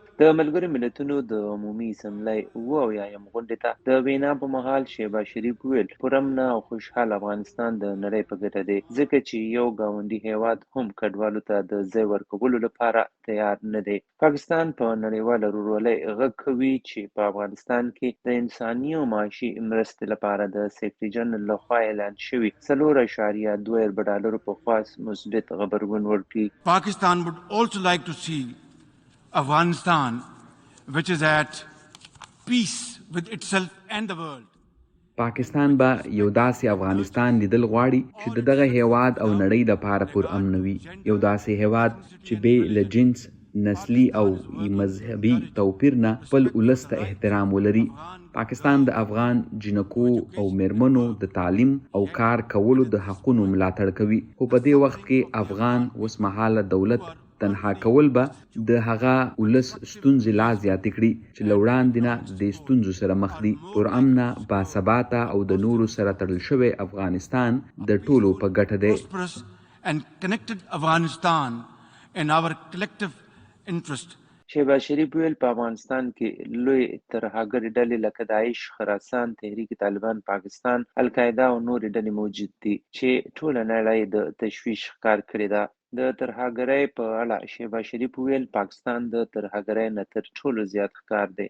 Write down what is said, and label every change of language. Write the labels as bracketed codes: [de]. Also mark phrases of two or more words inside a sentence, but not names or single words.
[ps] د ملګرو ملتونو د عمومي اسمبلۍ 78 غونډې ته د وینا په مهال شهباز شریف وویل پرامن او خوشحال افغانستان د نړۍ په ګټه دی ځکه چې یو ګاونډي هیواد هم کډوالو ته د ځای ورکولو لپاره تیار نه دی. پاکستان په نړیواله ورورولۍ غږ کوي چې په افغانستان کې د انساني او معاشي مرستې لپاره د سیکرټري جنرال لخوا اعلان شوي 4.2 ډالرو په خاص مثبت غبرګون ورکړي. [en] Pakistan would also like to see Afghanistan, which is at peace with itself and the world. [ps] پاکستان به یو داسې افغانستان لیدل غواړي چې د دغه هیواد او نړۍ لپاره پر امن وي، یو داسې هیواد چې بې له جنس، نسلي او مذهبي توپیر نه خپل ولس ته احترام ولري. پاکستان د افغان جنکو او میرمنو د تعلیم او کار کولو د حقونو ملاتړ کوي، خو په دې وخت کې افغان اوسمهاله دولت تنها کول به د هغه ولس ستونزې لا زیاتې کړي چې له وړاندې نه د دې ستونزو سره مخ دي. پرامنه، باثباته او د نورو سره تړل شوی افغانستان د ټولو په ګټه دی. [en] And connected Afghanistan in our collective interest. [ps] شهباز شریف ویل په افغانستان کې لوی ترهګرې ډلې لکه داعش، خراسان، تحریک طالبان پاکستان، القاعده او نورې ډلې موجود دي چې ټوله نړۍ د تشویش ښکار کړې ده. د ترهګرۍ په اړه شهباز شریف ویل پاکستان د ترهګرۍ نه تر ټولو زیات ښکار دی.